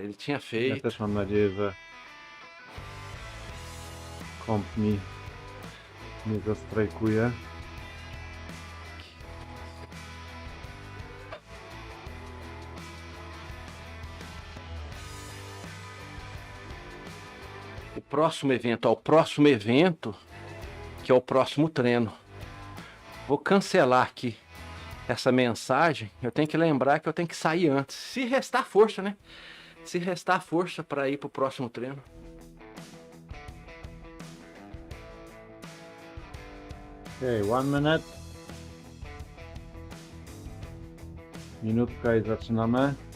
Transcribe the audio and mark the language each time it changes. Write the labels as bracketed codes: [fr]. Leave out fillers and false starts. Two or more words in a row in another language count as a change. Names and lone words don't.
[pt] Ele tinha Ja feito. [pl] też mam nadzieję, że komp mi nie zastrajkuje. [pt] O próximo evento, ó, o próximo evento, que é o próximo treino. Vou cancelar aqui essa mensagem. Eu tenho que lembrar que eu tenho que sair antes. Se restar força, né? Se restar força para ir pro próximo treino. [pl] Okej, 1 minute. Minutka i zaczynamy.